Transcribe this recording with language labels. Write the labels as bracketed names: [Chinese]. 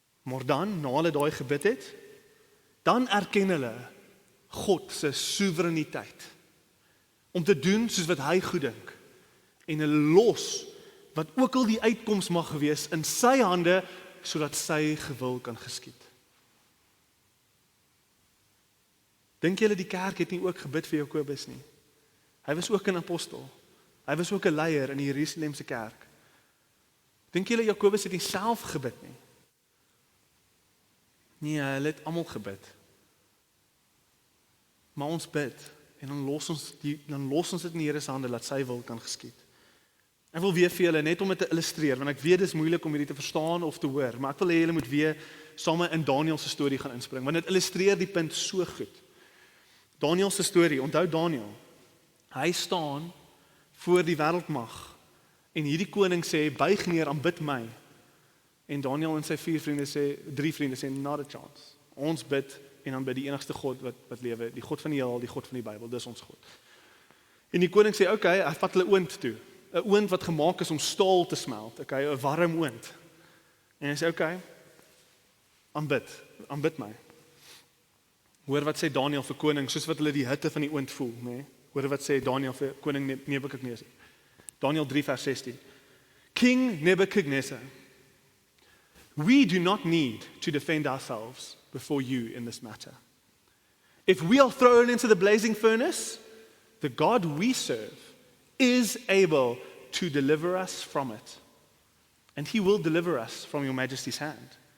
[Afrikaans] Maar dan, na hulle daai gebid het, dan erken hulle God se soewereiniteit om te doen soos wat hy goed dink en hulle los wat ook al die uitkoms mag gewees in sy hande sodat sy gewil kan geskied. Dink julle die kerk het nie ook gebid vir Jakobus nie? Hy was ook 'n apostel. Hy was ook 'n leier in die Jerusalemse kerk. Dink julle Jakobus het nie self gebid nie? Nee, hulle het almal gebid. Maar ons bid en dan los ons dit in die Here se hande dat sy wil kan geskied. Ek wil weer vir julle net om dit te illustreer, want ek weet dit is moeilik om hierdie te verstaan of te hoor, maar ek wil hê julle moet weer saam in Daniël se storie gaan inspring, want dit illustreer die punt so goed. Daniël se storie, onthou Daniël. Hy staan voor die wêreldmag en hierdie koning sê buig neer, aanbid my. En Daniël en sy 3 vriende sê [English] not a chance. [Afrikaans] Ons bid en dan bid die enigste God wat lewe, die God van die heelal, die God van die Bybel, dis ons God. En die koning sê, okay, hy vat hulle oond toe. 'n Oond wat gemaak is om staal te smelt, okay, 'n warm oond. En hy sê, okay, aanbid my. Hoor wat sê Daniël vir koning, soos wat hulle die hitte van die oond voel, nee? Hoor wat sê Daniël vir koning Nebukadnesar. Daniël 3 vers 16. [English] King Nebuchadnezzar, we do not need to defend ourselves before you in this matter. If we are thrown into the blazing furnace, the God we serve is able to deliver us from it, and he will deliver us from your majesty's hand.